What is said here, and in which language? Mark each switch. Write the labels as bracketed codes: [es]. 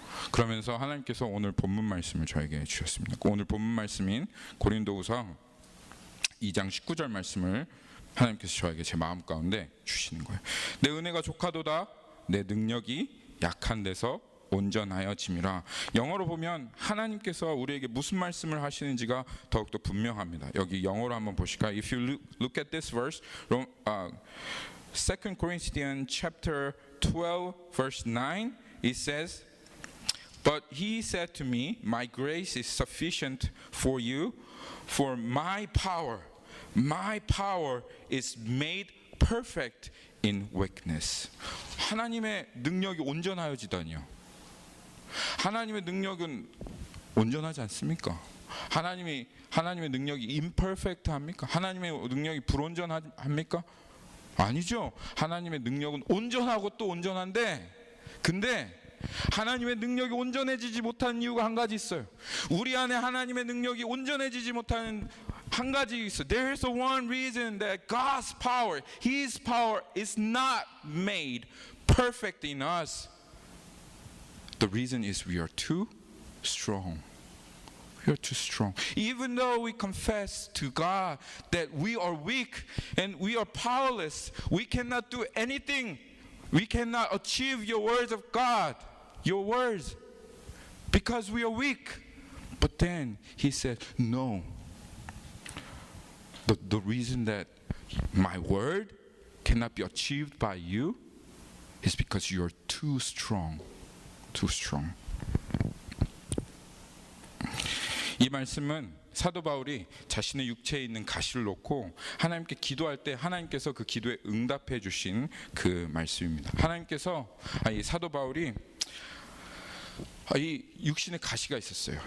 [ko] 그러면서 하나님께서 오늘 본문 말씀을 저에게 주셨습니다. 오늘 본문 말씀인 고린도후서 2장 19절 말씀을 하나님께서 저에게 제 마음 가운데 주시는 거예요. 내 은혜가 족하도다 내 능력이 약한 데서 온전하여짐이라. 영어로 보면 하나님께서 우리에게 무슨 말씀을 하시는지가 더욱더 분명합니다. 여기 영어로 한번 보실까요? [en] If you look at this verse, 2 Corinthians chapter 12 verse 9, it says, But he said to me, My grace is sufficient for you, for my power is made perfect in weakness. [ko] 하나님의 능력이 온전하여지다니요. 하나님의 능력은 온전하지 않습니까? 하나님의 능력이 imperfect 합니까? 하나님의 능력이 불온전합니까? 아니죠. 하나님의 능력은 온전하고 또 온전한데, 근데 하나님의 능력이 온전해지지 못하는 이유가 한 가지 있어요. 우리 안에 하나님의 능력이 온전해지지 못하는 한 가지 있어요. [en] There is one reason that God's power, His power is not made perfect in us. The reason is we are too strong. We are too strong. Even though we confess to God that we are weak and we are powerless, we cannot do anything. We cannot achieve your words of God, your words, because we are weak. But then he said, no. The reason that my word cannot be achieved by you is because you are too strong. Too strong. [ko] 이 말씀은 사도 바울이 자신의 육체에 있는 가시를 놓고 하나님께 기도할 때 하나님께서 그 기도에 응답해 주신 그 말씀입니다. 하나님께서 이 사도 바울이 이 육신의 가시가 있었어요.